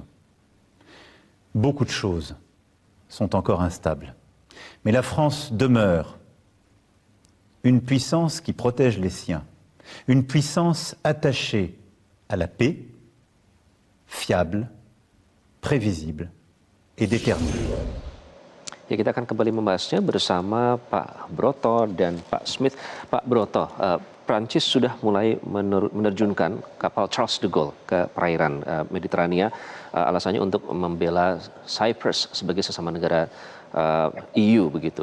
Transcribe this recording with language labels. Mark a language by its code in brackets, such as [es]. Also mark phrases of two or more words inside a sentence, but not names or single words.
[fr] Beaucoup de choses sont encore instables, mais la France demeure une puissance qui protège les siens, une puissance attachée à la paix, fiable, prévisible et déterminée. [id] Ya, kita akan kembali membahasnya bersama Pak Broto dan Pak Smith. Pak Broto, Prancis sudah mulai menerjunkan kapal Charles de Gaulle ke perairan Mediterania, alasannya untuk membela Cyprus sebagai sesama negara EU begitu.